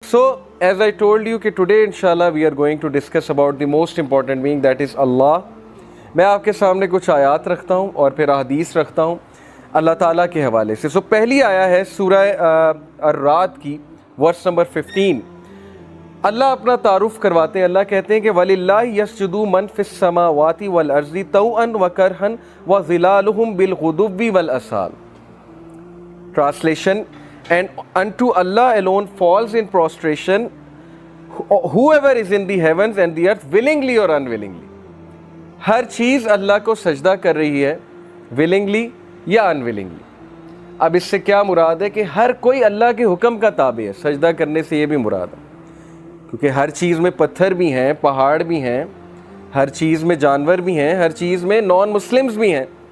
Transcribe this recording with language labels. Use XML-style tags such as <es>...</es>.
<en>So, as I told you कि today inshallah we are going to discuss about the most important being, that is Allah.</en> <ur>میں آپ کے سامنے کچھ آیات رکھتا ہوں اور پھر احادیث رکھتا ہوں اللہ تعالیٰ کے حوالے سے. سو پہلی آیا ہے سورہ الرعد کی ورس نمبر 15. اللہ اپنا تعارف کرواتے ہیں. اللہ کہتے ہیں کہ</ur> <ar>وَلِلَّهِ يَسْجُدُ مَن فِي السَّمَاوَاتِ وَالْأَرْضِ طَوْعًا وَكَرْهًا وَظِلَالُهُم بِالْغُدُوِّ وَالْآصَالِ.</ar> <en>Translation: And unto Allah alone falls in prostration whoever is in the heavens and the earth, willingly or unwillingly.</en> <ur>ہر چیز اللہ کو سجدہ کر رہی ہے, willingly یا unwillingly. اب اس سے کیا مراد ہے کہ ہر کوئی اللہ کے حکم کا تابع ہے. سجدہ کرنے سے یہ بھی مراد ہے کیونکہ ہر چیز میں پتھر بھی ہیں, پہاڑ بھی ہیں, ہر چیز میں جانور بھی ہیں, ہر چیز میں نان مسلمز بھی ہیں.</ur>